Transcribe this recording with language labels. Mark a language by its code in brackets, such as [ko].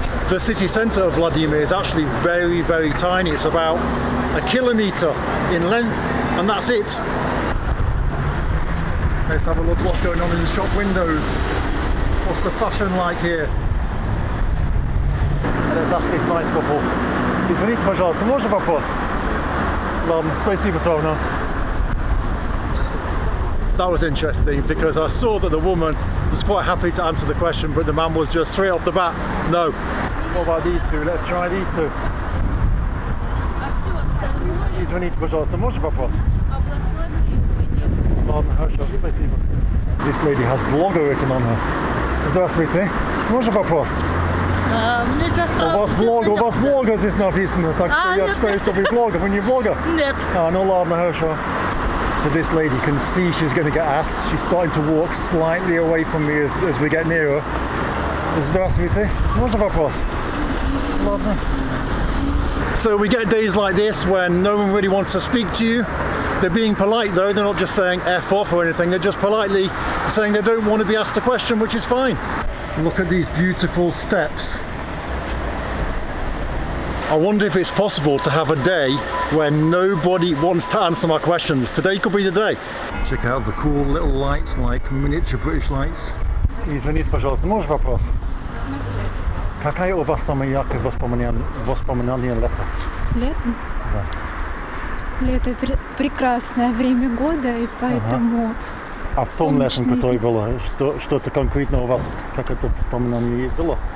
[en] The city centre of Vladimir is actually very, very tiny. It's about a kilometre in length, and that's it. Let's have a look what's going on in the shop windows. What's the fashion like here? Let's ask this nice couple. [ru] Извините, пожалуйста, можно вопрос? Ладно, спасибо, Sona. [en] That was interesting because I saw that the woman was quite happy to answer the question, but the man was just straight off the bat, no. What about these two? Let's try these two. [ru] Извините, пожалуйста, можно вопрос? Ладно, хорошо, спасибо. [en] This lady has blogger written on her. [ru] Здравствуйте, можно вопрос? У вас блогер здесь написано, так что я считаю, что вы блогер, вы не блогер? Нет. Ну ладно, хорошо. [en] So this lady can see she's going to get asked. She's starting to walk slightly away from me as we get nearer. [ru] Здравствуйте, можно вопрос? Ладно. [en] So we get days like this when no one really wants to speak to you. They're being polite though, they're not just saying F off or anything, they're just politely saying they don't want to be asked a question, which is fine. Look at these beautiful steps. I wonder if it's possible to have a day when nobody wants to answer my questions. Today could be the day. Check out the cool little lights, like miniature British lights. [ru] Извините, пожалуйста, можешь вопрос? Какая у вас самое яркое воспоминание лета? Летом? Да. Лето прекрасное время года, и поэтому... А в том летом, которое было, что-то конкретно у вас, как это воспоминание было?